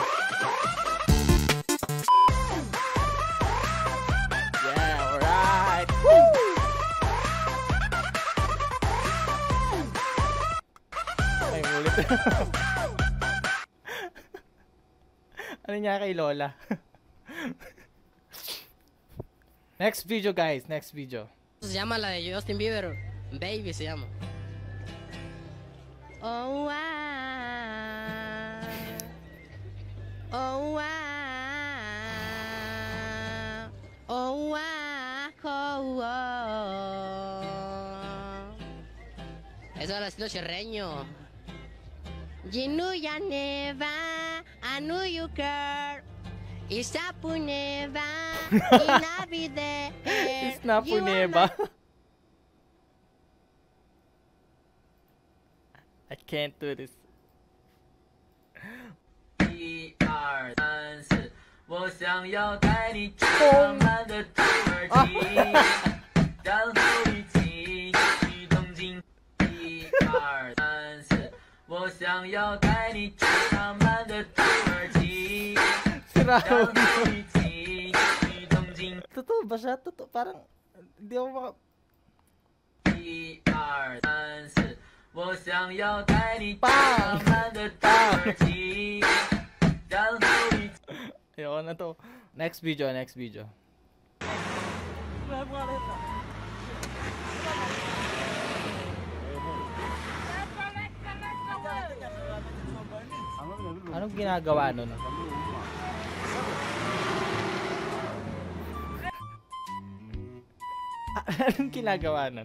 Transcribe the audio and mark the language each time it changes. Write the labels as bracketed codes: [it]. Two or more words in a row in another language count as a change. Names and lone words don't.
[en] Yeah, alright. Woo! [tl] Ay, ulit. Ano niya kay Lola? [en] Next video, guys. Next video. [es] Se llama la de Justin Bieber, Baby se llama. Oh, oh, oh, oh, eso era estilo chirreño. Ginu ya neva, anu you care. Isapuneva, inabide. [en] Isnapuneva. I can't do this. [zh] 1、2、3、4，我想要带你去浪漫的土耳其，然后一起去东京。1、2、3、4，我想要带你去浪漫的土耳其，然后一起去东京。 [tl] Totoo ba siya? Totoo. Parang, hindi ako maka... [zh] 1、2、3、4，我想要带你去浪漫的土耳其，然后一起。 [tl] Ayoko na to. [en] Next video, next video. [tl] Anong ginagawa nun? Anong ginagawa nun?